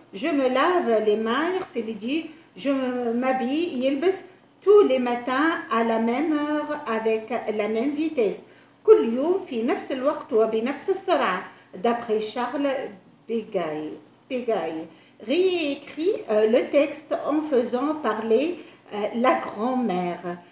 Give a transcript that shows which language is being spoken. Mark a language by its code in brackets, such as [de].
[fr] Je me lave les mains [ar] يغسل يديه. [fr] Je m'habille [ar] يلبس [fr] tous les matins à la même heure avec la même vitesse. [ar] كل يوم في نفس الوقت وبنفس السرعة. [fr] D'après Charles Pégaille. Réécrit le texte en faisant parler la grand-mère.